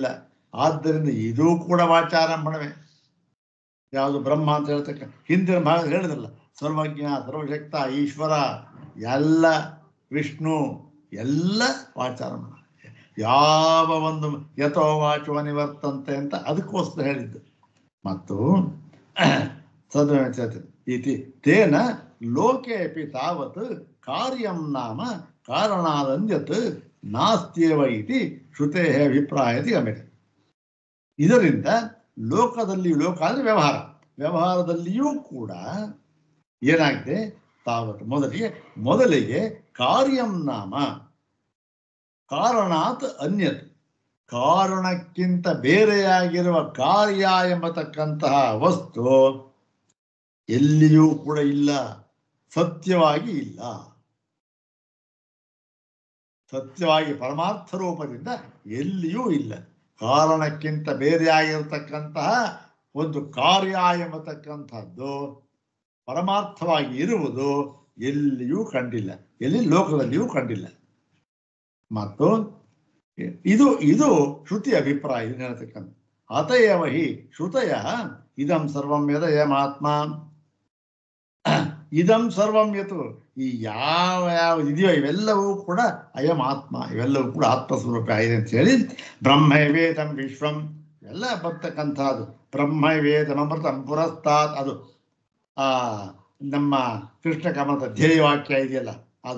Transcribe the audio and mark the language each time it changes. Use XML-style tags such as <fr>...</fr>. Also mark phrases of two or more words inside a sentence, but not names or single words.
<kn>ಆದ್ದರಿಂದ ಇದೂ ಕೂಡ ವಾಚಾರಂಭಣವೇ. ಯಾವುದು? ಬ್ರಹ್ಮ ಅಂತ ಹೇಳ್ತಕ್ಕ ಹಿಂದಿನ ಭಾಗ ಹೇಳಿದ್ರಲ್ಲ, ಸರ್ವಜ್ಞ, ಸರ್ವಶಕ್ತ, ಈಶ್ವರ, ಎಲ್ಲ ವಿಷ್ಣು, ಎಲ್ಲ ವಾಚಾರಂಭಣ. ಯಾವ ಒಂದು</kn> <sa>ಯಥೋ ವಾಚೋ ನಿವರ್ತಂತೆ</sa> <kn>ಅಂತ ಅದಕ್ಕೋಸ್ಕರ ಹೇಳಿದ್ದು.</kn> <sa>ಮತ್ತು ಇತಿ ತೇನ ಲೋಕೆ ಅಪಿ ತಾವತ್ ಕಾರ್ಯಂ ನಾಮ ಕಾರಣಾದಂದ್ಯತ್ ನಾಸ್ತ್ಯೇವ ಇತಿ ಶ್ರುತೇ ಅಭಿಪ್ರಾಯತಿ ಗಮ್ಯತೆ.</sa> <kn>ಇದರಿಂದ ಲೋಕದಲ್ಲಿ, ಲೋಕ ಅಂದರೆ ವ್ಯವಹಾರ, ವ್ಯವಹಾರದಲ್ಲಿಯೂ ಕೂಡ ಏನಾಗಿದೆ?</kn> <sa>ತಾವತ್ ಮೊದಲಿಗೆ ಕಾರ್ಯಂ ನಾಮ ಕಾರಣಾತ್ ಅನ್ಯತ್,</sa> <kn>ಕಾರಣಕ್ಕಿಂತ ಬೇರೆಯಾಗಿರುವ ಕಾರ್ಯ ಎಂಬತಕ್ಕಂತಹ ವಸ್ತು ಎಲ್ಲಿಯೂ ಕೂಡ ಇಲ್ಲ, ಸತ್ಯವಾಗಿ ಇಲ್ಲ. ಸತ್ಯವಾಗಿ ಪರಮಾರ್ಥ ರೂಪದಿಂದ ಎಲ್ಲಿಯೂ ಇಲ್ಲ. ಕಾರಣಕ್ಕಿಂತ ಬೇರೆಯಾಗಿರತಕ್ಕಂತಹ ಒಂದು ಕಾರ್ಯ ಎಂಬತಕ್ಕಂಥದ್ದು ಪರಮಾರ್ಥವಾಗಿ ಇರುವುದು ಎಲ್ಲಿಯೂ ಕಂಡಿಲ್ಲ, ಎಲ್ಲಿ ಲೋಕದಲ್ಲಿಯೂ ಕಂಡಿಲ್ಲ. ಮತ್ತು ಇದು ಶ್ರುತಿ ಅಭಿಪ್ರಾಯ ಹೇಳ್ತಕ್ಕಂಥ.</kn> <sa>ಅತಯವ ಹಿ ಶ್ರುತಯ ಇದಂ ಸರ್ವಂ ಯದಯಮಾತ್ಮ. ಇದಂ ಸರ್ವಂ ಯತು,</sa> <kn>ಈ ಯಾವ ಯಾವ ಇದೆಯೋ ಇವೆಲ್ಲವೂ ಕೂಡ</kn> <sa>ಅಯಂ ಆತ್ಮ,</sa> <kn>ಇವೆಲ್ಲವೂ ಕೂಡ ಆತ್ಮಸ್ವರೂಪ ಆಗಿದೆ ಅಂತ ಹೇಳಿ</kn> <sa>ಬ್ರಹ್ಮವೇದಂ ವಿಶ್ವಂ</sa> <kn>ಎಲ್ಲ ಬರ್ತಕ್ಕಂಥದ್ದು.</kn> <sa>ಬ್ರಹ್ಮವೇದಮೃತಂ ಪುರಸ್ತಾತ್,</sa> <kn>ಅದು ನಮ್ಮ ಕೃಷ್ಣ ಕಮಲದ ಧ್ಯೇಯವಾಕ್ಯ ಇದೆಯಲ್ಲ ಅದು.</kn>